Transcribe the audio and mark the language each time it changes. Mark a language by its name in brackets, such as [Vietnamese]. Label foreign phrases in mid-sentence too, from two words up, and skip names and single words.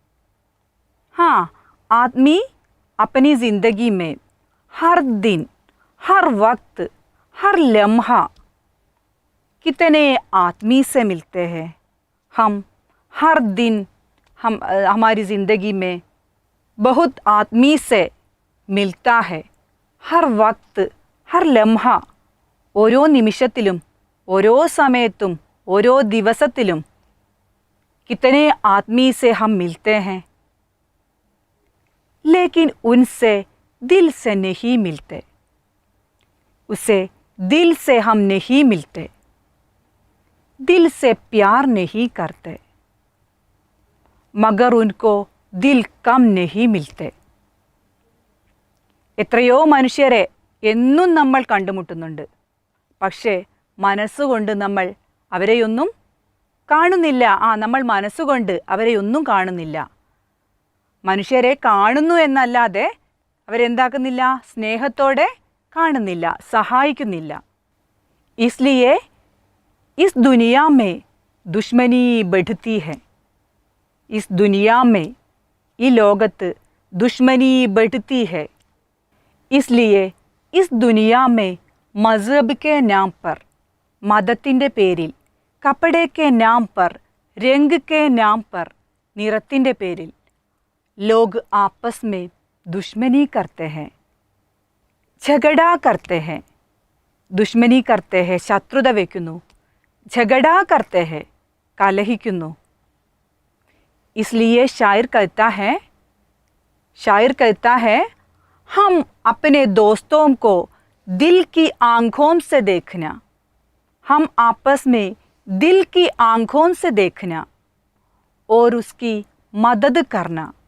[Hindi] आदमी अपनी ज़िंदगी में हर दिन, हर वक्त, हर लम्हा कितने आदमी से मिलते हैं. हम हर दिन हमारी ज़िंदगी में बहुत आदमी से मिलता है. हर वक्त, हर लम्हा, [Malayalam] ഓരോ നിമിഷത്തിലും ഓരോ സമയത്തും ഓരോ ദിവസത്തിലും [Hindi] कितने आदमी से हम मिलते हैं, लेकिन उनसे दिल से नहीं मिलते. उसे दिल से हम नहीं मिलते, दिल से प्यार नहीं करते, मगर उनको दिल कम नहीं मिलते. [Malayalam] എത്രയോ മനുഷ്യരെ എന്നും നമ്മൾ കണ്ടുമുട്ടുന്നുണ്ട്. പക്ഷേ മനസ്സുകൊണ്ട് നമ്മൾ അവരെയൊന്നും കാണുന്നില്ല. നമ്മൾ മനസ്സുകൊണ്ട് അവരെയൊന്നും കാണുന്നില്ല. മനുഷ്യരെ കാണുന്നു എന്നല്ലാതെ അവരെന്താക്കുന്നില്ല? സ്നേഹത്തോടെ കാണുന്നില്ല, സഹായിക്കുന്നില്ല. [Hindi] इसलिए इस दुनिया में दुश्मनी बढ़ती है. इस दुनिया में, [Malayalam] ഈ ലോകത്ത് [Hindi] दुश्मनी बढ़ती है. इसलिए इस दुनिया में मज़हब के नाम पर, [Malayalam] മതത്തിൻ്റെ പേരിൽ, [Hindi] കപ്പടെ के नाम पर, रंग के नाम पर, [Malayalam] നിറത്തിൻ്റെ പേരിൽ [Hindi] लोग आपस में दुश्मनी करते हैं, झगड़ा करते हैं. दुश्मनी करते हैं, [Malayalam] ശത്രുത വയ്ക്കുന്നു. [Hindi] झगड़ा करते हैं, കലഹിക്കുന്നു. इसलिए शायर कहता है हम अपने दोस्तों को दिल की आँखों से देखना. हम आपस में दिल की आँखों से देखना और उसकी मदद करना.